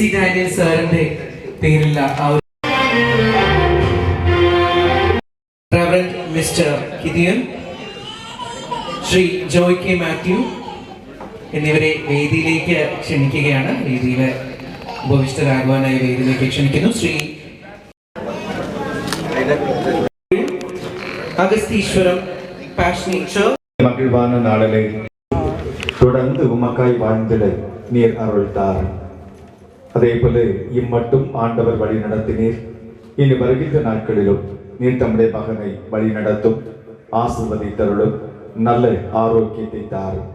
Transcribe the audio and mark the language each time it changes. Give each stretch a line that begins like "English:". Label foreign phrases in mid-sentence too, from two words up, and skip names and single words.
Malayalam: ഡാനിയൽ സാറിന്റെ പേരിലുള്ള റവറൻഡ് മിസ്റ്റർ കിദിയൻ, ശ്രീ ജോയ് കെ മാത്യു എന്നിവരെ വേദിയിലേക്ക് ക്ഷണിക്കുകയാണ്. വേദിയിൽ ഉപവിഷ്ടരാകുവാനായി വേദിയിലേക്ക് ക്ഷണിക്കുന്നു. ശ്രീ അഗസ്തീശ്വരം പാഷനേറ്റ്
Tamil: மகிழ்வான நாளிலே தொடர்ந்து உமக்காய் வாழ்ந்திட நீர் அருள்தார். அதே போல இம்மட்டும் ஆண்டவர் வழி நடத்தினீர். இனி வருகின்ற நாட்களிலும் நீர் தம்முடைய மகனை வழி நடத்தும், ஆசீர்வதித்தருளும், நல்ல ஆரோக்கியத்தை தாரும்.